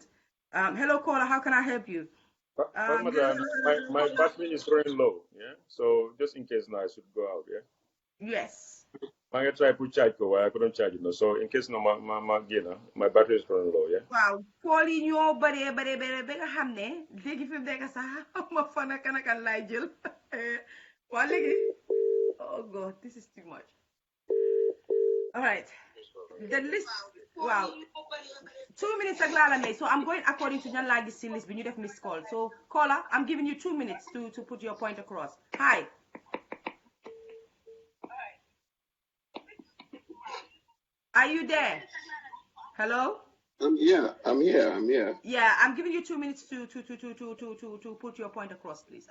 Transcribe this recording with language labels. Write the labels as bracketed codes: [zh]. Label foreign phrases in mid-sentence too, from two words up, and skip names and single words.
[en] Hello caller, how can I help you? My battery is running low, yeah. So just in case now I should go out, yeah. Yes. I'm gonna try to charge it, I couldn't charge it. No. So in case no my battery is running low, yeah. [wo] Wow, [en] calling you [wo] bare nga xamne legi fim dega sax ma fana kan lay jël. Wa legi. [en] Oh god, this is too much. All right. The list, wow. [wo] 2 minutes ak la may. [en] So I'm going according to [wo] ñan la gis ci list bi ñu def [en] miss call. So caller, I'm giving you 2 minutes to put your point across. Hi. Are you there? Hello? I'm here. Yeah, I'm giving you 2 minutes to put your point across, please.